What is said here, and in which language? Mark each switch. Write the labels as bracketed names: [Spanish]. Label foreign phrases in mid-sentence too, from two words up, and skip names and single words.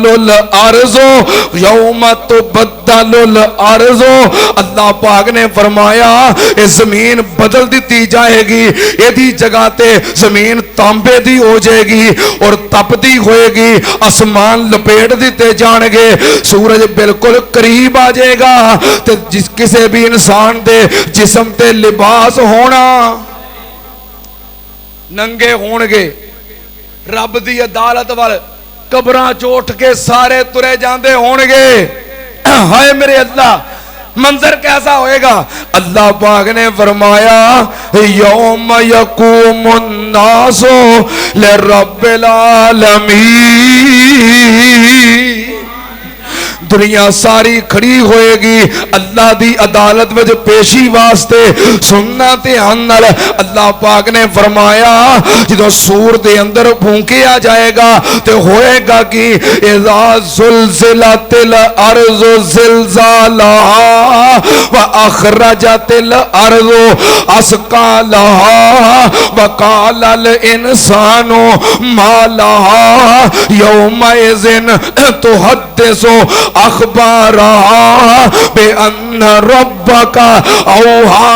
[Arabic] الارض یوم تبدل الارض [Punjabi] اللہ پاک نے فرمایا یہ زمین بدل دیتی جائے گی ایدی جگہ تے زمین تانبے دی ہو جائے گی اور تپتی ہوئے گی آسمان لپیٹ دیتے جان گے سورج بالکل قریب آ جائے گا تے جس کسے بھی انسان دے جسم تے لباس ہونا ننگے ہون گے رب دی عدالت وال قبراں چوٹ کے سارے ترے جاندے ہون گے ہائے میرے اللہ منظر کیسا ہوئے گا اللہ پاک نے فرمایا [Arabic] یوم یقوم الناس لرب العالمین [Punjabi] دنیا ساری کھڑی ہوئے گی اللہ دی عدالت وچ پیشی واسطے سننا دھیان نال اللہ پاک نے فرمایا جدوں سور دے اندر پھونکیا جائے گا تے ہوئے گا کہ [Arabic] اذا زلزلت الارض زلزالها واخرجت الارض اثقالها وقال الانسان ما لها يومئذ تحدث اخبارها بان ربك اوحى